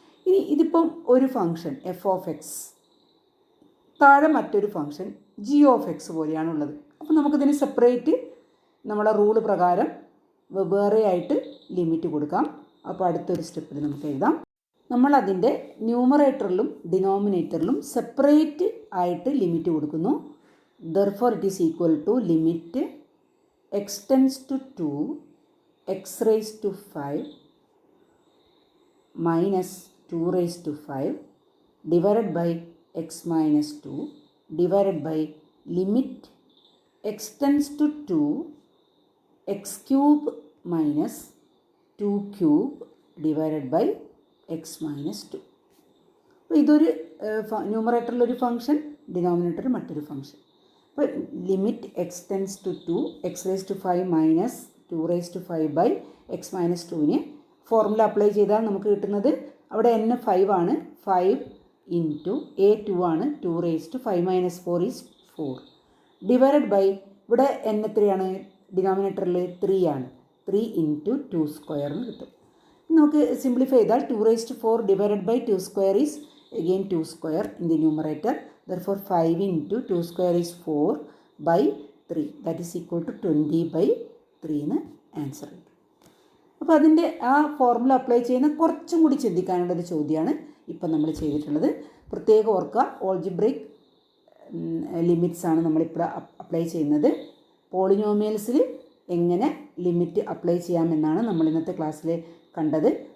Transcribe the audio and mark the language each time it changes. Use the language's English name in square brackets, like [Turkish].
[Malayalam] ഇനി ഇതിപ്പം ഒരു ഫംഗ്ഷൻ f(x), താഴെ മറ്റൊരു ഫംഗ്ഷൻ g(x) പോലെയാണുള്ളത്. അപ്പോൾ നമുക്കിതിന് സെപ്പറേറ്റ് നമ്മളെ റൂള് പ്രകാരം വെവ്വേറെയായിട്ട് ലിമിറ്റ് കൊടുക്കാം. അപ്പോൾ അടുത്തൊരു സ്റ്റെപ്പിൽ നമുക്ക് എഴുതാം. നമ്മളതിൻ്റെ ന്യൂമറേറ്ററിലും ഡിനോമിനേറ്ററിലും സെപ്പറേറ്റ് ആയിട്ട് ലിമിറ്റ് കൊടുക്കുന്നു. [English] Therefore it is equal to limit x tends to 2 x⁵ minus 2⁵ divided by x-2 divided by limit x tends to 2 x³ minus 2³ divided by x-2. [Malayalam] അപ്പോൾ ഇതൊരു ന്യൂമറേറ്ററിലൊരു ഫംഗ്ഷൻ, ഡിനോമിനേറ്ററിൽ മറ്റൊരു ഫംഗ്ഷൻ. അപ്പോൾ limit x tends to 2 x⁵ minus 2⁵ by x-2ന് formula apply ചെയ്താൽ നമുക്ക് കിട്ടുന്നത്, അവിടെ n 5 ആണ്, 5 ഇൻറ്റു a 2 ആണ്, 2⁵ - 4 ഈസ് 4 ഡിവൈഡഡ് ബൈ, ഇവിടെ n എത്രയാണ് ഡിനോമിനേറ്ററിൽ 3 ആണ്, 3 ഇൻറ്റു 2² എന്ന് കിട്ടും. നമുക്ക് സിംപ്ലിഫൈ ചെയ്താൽ [English] 2⁴ divided by 2² is again 2² in the numerator. Therefore 5 into 2² is 4 by 3, that is equal to 20/3 [Malayalam] എന്ന് ആൻസർ കിട്ടും. അപ്പോൾ അതിൻ്റെ ആ ഫോർമുല അപ്ലൈ ചെയ്യുന്ന കുറച്ചും കൂടി ചിന്തിക്കാനുള്ളൊരു ചോദ്യമാണ് ഇപ്പം നമ്മൾ ചെയ്തിട്ടുള്ളത്. പ്രത്യേകം ഓർക്കുക, ഓൾജിബ്രിക് ലിമിറ്റ്സ് ആണ് നമ്മളിപ്പോൾ അപ്ലൈ ചെയ്യുന്നത്. പോളിനോമിയൽസിൽ എങ്ങനെ ലിമിറ്റ് അപ്ലൈ ചെയ്യാമെന്നാണ് നമ്മൾ ഇന്നത്തെ ക്ലാസ്സിൽ കണ്ടത്.